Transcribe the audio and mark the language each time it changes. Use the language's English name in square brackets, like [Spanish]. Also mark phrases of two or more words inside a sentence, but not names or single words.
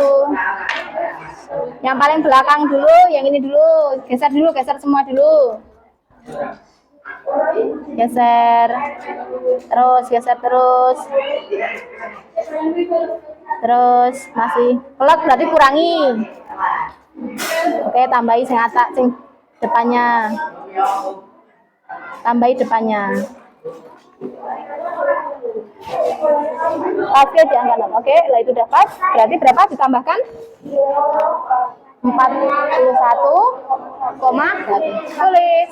[Indonesian] Yang paling belakang dulu, yang ini dulu. Geser dulu, geser semua dulu. Geser. Terus, geser terus. Terus masih pelak berarti kurangi. Oke, tambahi sing atak sing depannya. Tambahi depannya. Oke, diangkat. Oke, lah itu udah pas. Berarti berapa ditambahkan? 41,8. Tulis.